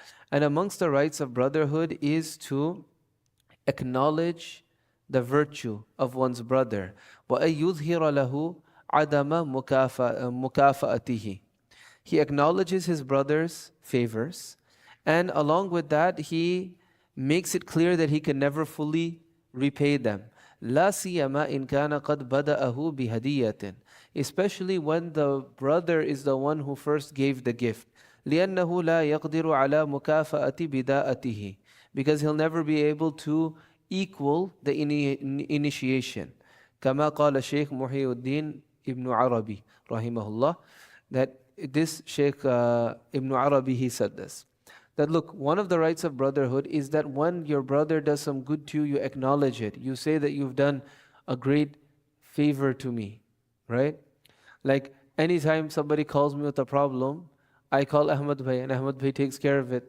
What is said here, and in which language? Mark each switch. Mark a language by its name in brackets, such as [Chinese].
[English] And amongst the rights of brotherhood is to acknowledge the virtue of one's brother. [Arabic] وَأَن يُظْهِرَ لَهُ عَدَمَ مُكَافَأَتِهِ. [English] He acknowledges his brother's favors, and along with that, he makes it clear that he can never fully repay them. [Arabic] لا سيما إن كان قد بدأه بهدية. [English] Especially when the brother is the one who first gave the gift. [Arabic] لأنه لا يقدر على مكافأة بداءته. [English] Because he'll never be able to equal the initiation. [Arabic] كما قال الشيخ محي الدين ابن عربي رحمه الله. [English] That this Sheikh Ibn Arabi, he said this. That look, one of the rights of brotherhood is that when your brother does some good to you, you acknowledge it. You say that you've done a great favor to me, right? Like anytime somebody calls me with a problem, I call Ahmad Bhai and Ahmad Bhai takes care of it.